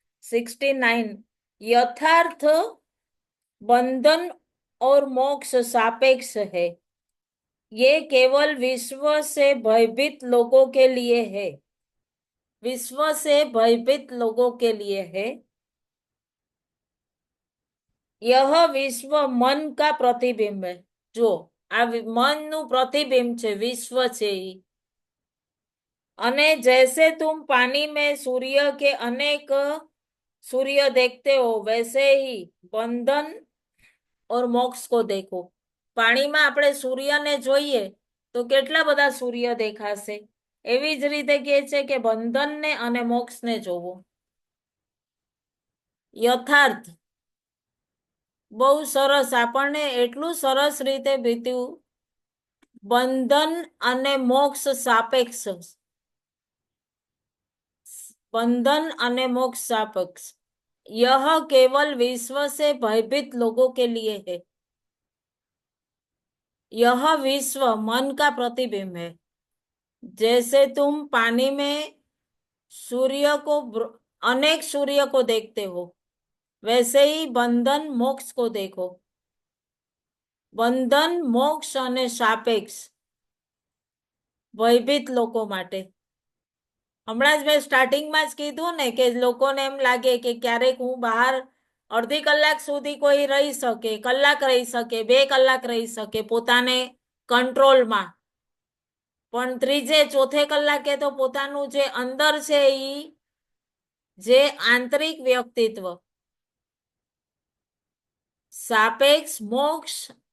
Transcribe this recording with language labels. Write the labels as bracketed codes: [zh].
[hi] 69 यथार्थ बंधन और मोक्ष सापेक्ष है, ये केवल विश्व से भयभीत लोगों के लिए है. विश्व से भयभीत लोगों के लिए है. यह विश्व मन का प्रतिबिंब है. [gu] जो આ મનનું પ્રતિબિંબ છે, વિશ્વ છે ઈ. [hi] અને जैसे तुम पानी में सूर्य के अनेक सूर्य देखते हो, वैसे ही बंधन और मोक्ष को देखो. [gu] પાણીમાં આપણે સૂર્યને જોઈએ તો કેટલા બધા સૂર્ય દેખાશે. એવી જ રીતે કહે છે કે બંધનને અને મોક્ષને જોવો. યથાર્થ બહુ સરસ, આપણને એટલું સરસ રીતે બીત્યું. બંધન અને મોક્ષ સાપેક્ષ, बंधन અને मोक्ष सापेक्ष. [hi] यह केवल विश्व से भयभीत लोगों के लिए है. यह विश्व मन का प्रतिबिंब है. जैसे तुम पानी में सूर्य को अनेक सूर्य को देखते हो, वैसे ही बंधन मोक्ष को देखो. [gu] બંધન, મોક્ષ અને સાપેક્ષ ભયભીત લોકો માટે. હમણાં જ મેં સ્ટાર્ટિંગમાં જ કીધું ને કે લોકોને એમ લાગે કે ક્યારેક હું બહાર અડધી કલાક સુધી કોઈ રહી શકે, કલાક રહી શકે, 2 કલાક રહી શકે પોતાને કંટ્રોલમાં, પણ ત્રીજે ચોથે કલાકે તો પોતાનું જે અંદર છે ઈ જે આંતરિક વ્યક્તિત્વ સાપેક્ષ મોક્ષ